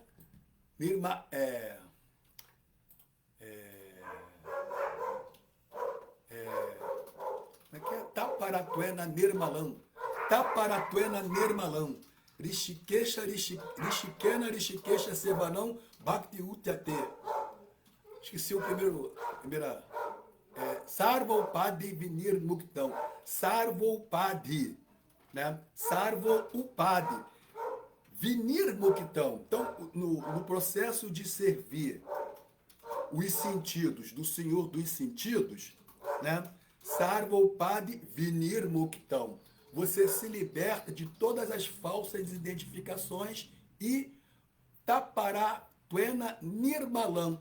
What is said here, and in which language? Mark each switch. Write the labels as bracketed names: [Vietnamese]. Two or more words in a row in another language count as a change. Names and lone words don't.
[Portuguese] Nirma, como é que é? [Sanskrit] Taparatuena Nirmalam. Taparatuena Nirmalam. Rishikena Sevanam Bhakti Utyate. [Portuguese] Esqueci o primeira. [Sanskrit] Sarvopadi Vinir Muktam. Sarvopadi. Né? Sarvopadi. Vinir Muktam. [Portuguese] Então, no processo de servir os sentidos do Senhor dos sentidos, né? [Sanskrit] Sarvopadi Vinir Muktam. [Portuguese] Você se liberta de todas as falsas identificações e [Sanskrit] Taparatuena Nirmalam.